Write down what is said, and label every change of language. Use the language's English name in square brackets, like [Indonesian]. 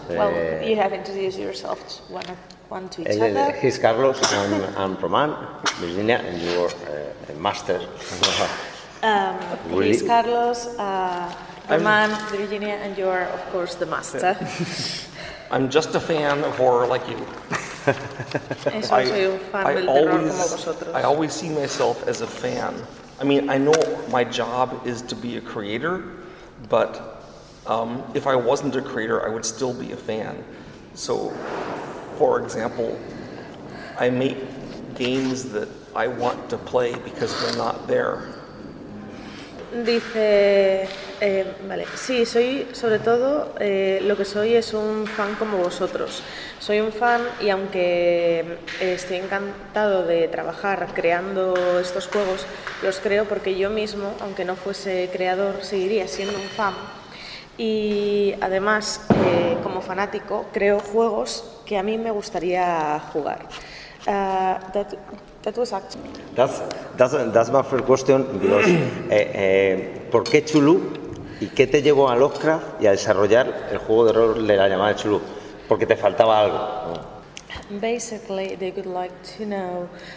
[English] Well, you have introduced yourself one to each other. He's Carlos, I'm Roman, Virginia, and you're a master. He's Carlos, Roman, Virginia, and you're, of course, the master. I'm just a fan of horror like you. [Spanish] Soy un fan del terror como vosotros. [English] I always see myself as a fan. I mean, I know my job is to be a creator, but if I wasn't a creator, I would still be a fan. So, for example, I make games that I want to play because they're not there. [Spanish] Dice, vale, sí, soy sobre todo, lo que soy es un fan como vosotros. Soy un fan y aunque estoy encantado de trabajar creando estos juegos, los creo porque yo mismo, aunque no fuese creador, seguiría siendo un fan. Y además, como fanático, creo juegos que a mí me gustaría jugar. [English] That was actually... That's my first question, because, [Spanish] ¿por qué Chulú y qué te llevó a Lovecraft y a desarrollar el juego de rol de la llamada Chulú? Porque te faltaba algo, ¿no? [English] Basically, they would like to know,